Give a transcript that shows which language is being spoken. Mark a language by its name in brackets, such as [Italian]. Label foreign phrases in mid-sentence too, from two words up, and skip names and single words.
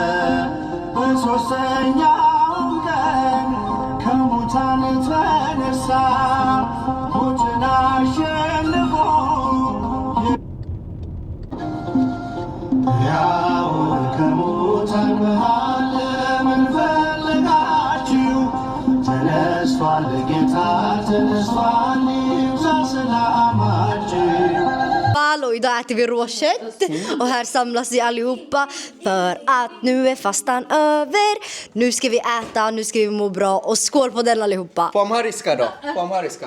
[Amharic] በሦስተኛውም ቀን ከሙታን ተነሳ፣ ሞትን አሸንፎ ሕያውን ከሙታን መሃል ለምን ፈለጋችሁ? ተነስቷል ጌታ ተነስቷል፣ ይብዛ ሰላማችሁ። [Swedish] Och idag äter vi råkött och här samlas vi allihopa för att nu är fastan över. Nu ska vi äta, nu ska vi må bra och skål på den allihopa. På amhariska då? På amhariska.